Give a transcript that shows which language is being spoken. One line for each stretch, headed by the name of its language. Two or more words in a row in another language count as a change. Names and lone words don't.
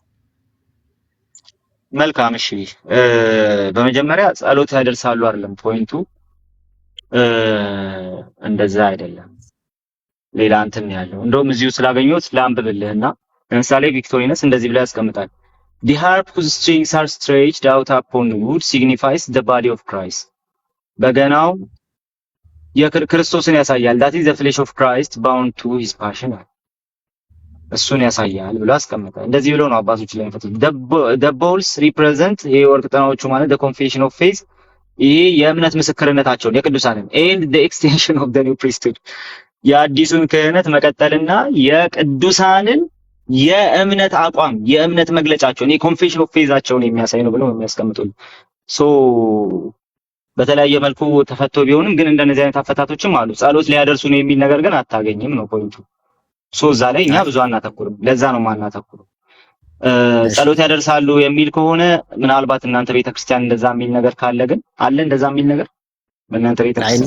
Amharic: መልካም እሺ፣ በመጀመሪያ ጸሎት ያደርሳሉ አይደለም ፖይንቱ፣ እንደዛ አይደለም። ሌላ እንትን ያለው እንደውም እዚሁ ስላገኘሁት ላንብብልህና ለምሳሌ ቪክቶሪነስ እንደዚህ ብላ ያስቀምጣል።
English: The harp whose strings are stretched out upon wood signifies the body of Christ.
Amharic: በገናው የክርስቶስን ያሳያል።
English: that is the flesh of Christ bound to his passion.
Amharic: እሱን ያሳያል ብሎ አስቀምጣል። እንደዚህ ብሎ ነው አባቶች ላይ የሚፈቱት።
English: the bowls represent
Amharic: የወርቅ ጥናዎቹ ማለት
English: the confession of faith
Amharic: ይሄ የእምነት ምስክርነታቸውን የቅዱሳንን
English: and the extension of the new priesthood
Amharic: የአዲሱን ክህነት መቀጠልና የቅዱሳንን የእምነት አቋም የእምነት መግለጫቸውን የኮንፌሽን ኦፍ ፌዛቸውን የሚያሳይ ነው ብለው የሚያስቀምጡልን። ሶ በተለያየ መልኩ ተፈቶ ቢሆንም ግን እንደነዚህ አይነት አፈታቶችም አሉ። ጸሎት ሊያደርሱ ነው የሚል ነገር ግን አታገኝም ነው ፖይንቱ። ሶ እዛ ላይ እኛ ብዙ አናተኩርም። ለዛ ነው ማናተኩረው። ጸሎት ያደርሳሉ የሚል ከሆነ ምናልባት እናንተ ቤተክርስቲያን እንደዛ የሚል ነገር ካለ ግን አለ እንደዛ የሚል ነገር በእናንተ ቤተክርስቲያን